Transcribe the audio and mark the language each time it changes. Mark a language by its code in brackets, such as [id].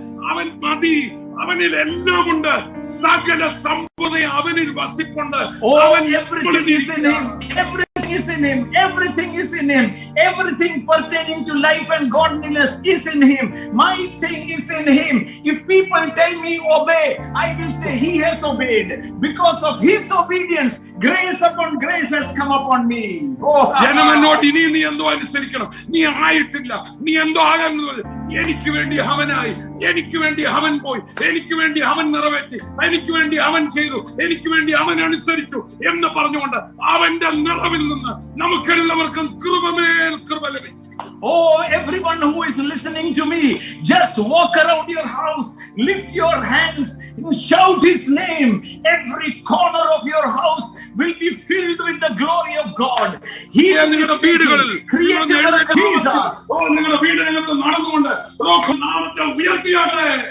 [ml] അവൻ മതി, അവനിൽ എല്ലാം ഉണ്ട്, സകല സമ്പദ അവനിൽ വസിപ്പുണ്ട്. [en] Everything is in him. Everything is in him. Everything is in him. Everything pertaining to life and godliness is in him. My thing is in him. If people tell me obey, I will say he has obeyed. Because of his obedience, grace upon grace has come upon me. [ml] ജനമെന്നോട് ഇനി നീ എന്തോ അനുസരിക്കണം, നീ ആയിട്ടില്ല, നീ എന്തോ ആകുന്നത്. എനിക്ക് വേണ്ടി അവനായി, എനിക്ക് വേണ്ടി അവൻ പോയി, എനിക്ക് വേണ്ടി അവൻ നിറവേറ്റി, എനിക്ക് വേണ്ടി അവൻ ചെയ്തു, എനിക്ക് വേണ്ടി അവൻ അനുസരിച്ചു എന്ന് പറഞ്ഞുകൊണ്ട് അവന്റെ നിറവിൽ നിന്ന് നമുക്കെല്ലാവർക്കും കൃപമേൽ കൃപ ലഭിച്ചു. [en] Oh, everyone who is listening to me, just walk around your house, lift your hands and shout his name. Every corner of your house will be filled with the glory of God. He is [ml] നിങ്ങളുടെ വീടുകളിൽ, [en] created Jesus. [ml] നിങ്ങളുടെ വീടുകളിൽ നടന്നുകൊണ്ട് നാമത്തെ ഉയർത്തിയാട്ടെ.